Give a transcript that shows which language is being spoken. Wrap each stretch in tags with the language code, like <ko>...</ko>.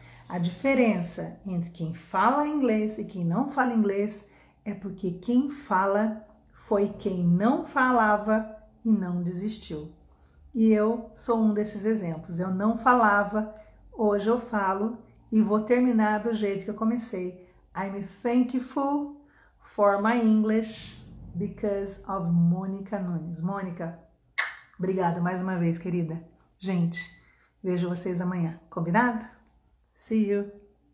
<pt>A diferença entre quem fala inglês e quem não fala inglês é porque quem fala foi quem não falava e não desistiu. E eu sou um desses exemplos. Eu não falava, hoje eu falo e vou terminar do jeito que eu comecei.</pt> <en>I'm thankful for my English because of Mônica Nunes.</en> <pt>Mônica, obrigada mais uma vez, querida. Gente, vejo vocês amanhã. Combinado?</pt> <en>See you!</en>